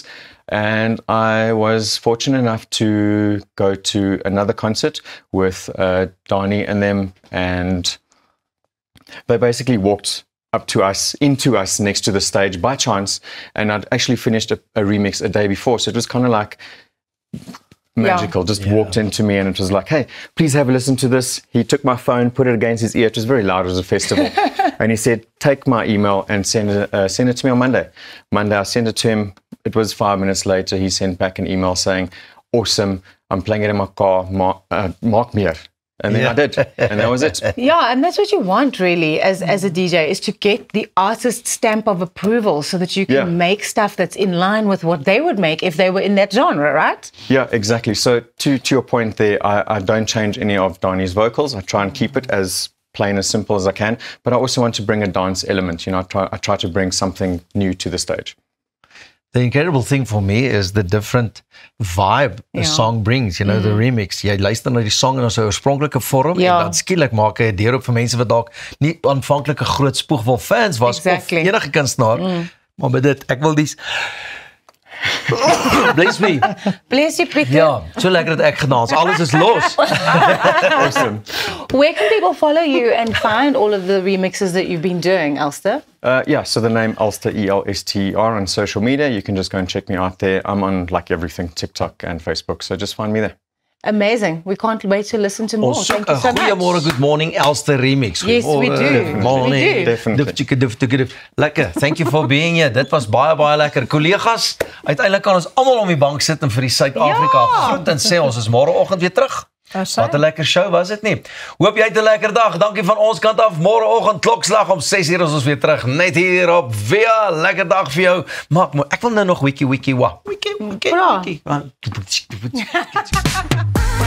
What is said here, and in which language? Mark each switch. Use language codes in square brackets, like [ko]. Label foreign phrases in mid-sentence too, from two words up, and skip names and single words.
[en] And I was fortunate enough to go to another concert with Donnie and them, and they basically walked up to us, into us next to the stage by chance, and I'd actually finished a remix a day before, so it was kind of like magical, just walked into me and it was like, hey, please have a listen to this. He took my phone, put it against his ear. It was very loud, it was a festival. And he said, take my email and send it to me on Monday. Monday, I sent it to him. It was 5 minutes later, he sent back an email saying, awesome, I'm playing it in my car, [af] maak meer. [en] And then I did, and that was it. Yeah, and that's what you want really as a DJ, is to get the artist's stamp of approval so that you can make stuff that's in line with what they would make if they were in that genre, right? Yeah, exactly. So to your point there, I don't change any of Donnie's vocals. I try and keep it as plain, as simple as I can, but I also want to bring a dance element. You know, I try to bring something new to the stage. The incredible thing for me is the different vibe a song brings, you know, the remix. [af] Jy luister na die song in sy oorspronklike vorm en dan skielik maak hy 'n deur op vir mense wat dalk nie aanvanklike groot Spoegwolf fans was of enige kunstenaar. Maar met dit, ek wil dis [en] Bless me. Bless you, Pieter. [af] Ja, so lekker dat ek gedans. Alles is los. [en] Awesome. Where can people follow you and find all of the remixes that you've been doing, Elster? Yeah, so the name Elster, E-L-S-T-E-R, on social media. You can just go and check me out there. I'm on like everything, TikTok and Facebook, so just find me there. Amazing. We can't wait to listen to more. Thank you so much. Goeiemôre, good morning, Elster remix. Yes, we do. Good morning. We do. Definitely. [af] Lekker. [en] Thank you for being here. [af] Dit was baie lekker. Kollegas, uiteindelik kan ons almal om die bank sit en vir die Suid-Afrika groet en sê ons is môreoggend weer terug. Wat 'n lekker show was dit nie. Hoop jy het 'n lekker dag. Dankie van ons kant af. Môreoggend klokslag om 6:00 is ons weer terug. Net hier op Via. Lekker dag vir jou. Maak ek wil nou nog wiki.